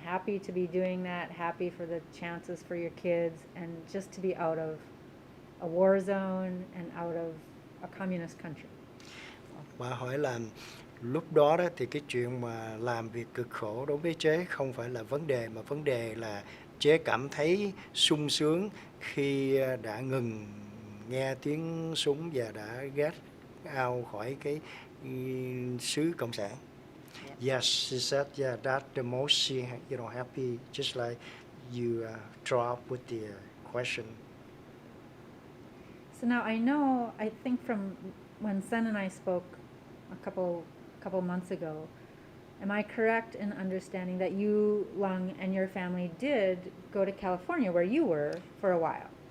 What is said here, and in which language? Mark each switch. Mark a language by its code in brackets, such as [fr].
[en] Happy to be doing that, happy for the chances for your kids, and just to be out of a war zone and out of a communist country. [vi] Bà hỏi là Lúc đó đó thì cái chuyện mà làm việc cực khổ đối với chế không phải là vấn đề, mà vấn đề là chế cảm thấy sung sướng khi đã ngừng nghe tiếng súng và đã [en] get out [vi] khỏi cái xứ cộng sản. [en] Yes, she said, yeah, that's the most she, happy, just like you drop with the question. So now I think from when Sen and I spoke a couple months ago, am I correct in understanding that you, Lung, and your family did go to California where you were for a while?